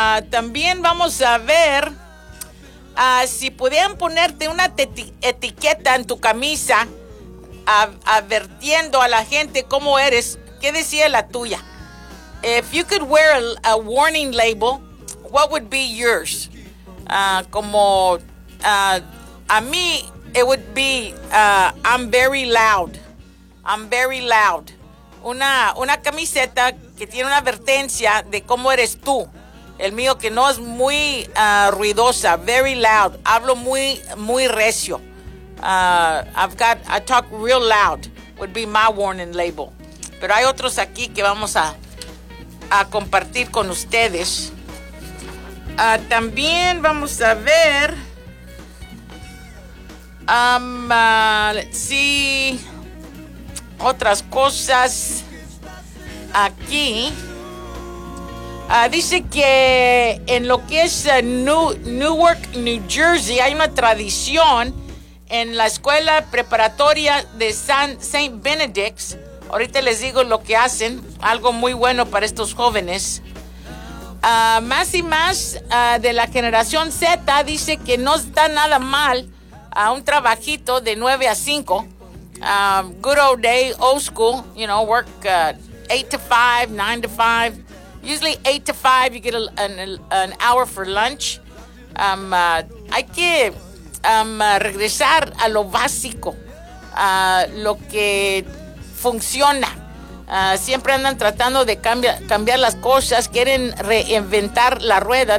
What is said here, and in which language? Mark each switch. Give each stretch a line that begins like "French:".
Spanish: También vamos a ver si pudieran ponerte una etiqueta en tu camisa advirtiendo a la gente cómo eres, ¿qué decía la tuya?
English: If you could wear a warning label, what would be yours?
Spanish: A mí,
English: it would be I'm very loud. I'm very loud.
Spanish: Una camiseta que tiene una advertencia de cómo eres tú. El mío que no es muy ruidosa,
English: very loud.
Spanish: Hablo muy, muy recio.
English: I talk real loud, would be my warning label.
Spanish: Pero hay otros aquí que vamos a compartir con ustedes. También vamos a ver.
English: Let's see.
Spanish: Otras cosas aquí. Dice que en lo que es Newark, New Jersey, hay una tradición en la escuela preparatoria de Saint Benedict's. Ahorita les digo lo que hacen, algo muy bueno para estos jóvenes. Más y más de la generación Z dice que no está nada mal a un trabajito de 9 a 5.
English: Good old day, old school, you know, work 8 to 5, 9 to 5. Usually 8 to 5, you get an hour for lunch.
Spanish: Hay que regresar a lo básico, a lo que funciona. Siempre andan tratando de cambiar las cosas, quieren reinventar la rueda.